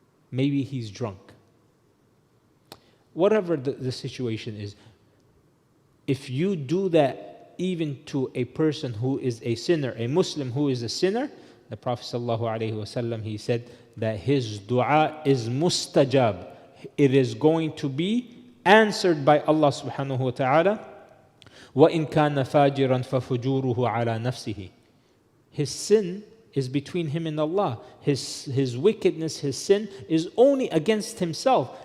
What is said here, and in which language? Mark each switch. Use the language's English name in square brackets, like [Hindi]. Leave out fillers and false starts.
[English] Maybe he's drunk. Whatever the situation is, if you do that even to a person who is a sinner, a Muslim who is a sinner, the Prophet ﷺ, he said that his dua is mustajab. It is going to be answered by Allah subhanahu wa ta'ala. [Arabic] وَإِن كَانَ فَاجِرًا فَفُجُورُهُ عَلَى نَفْسِهِ. [English] His sin is between him and Allah. His wickedness, his sin is only against himself.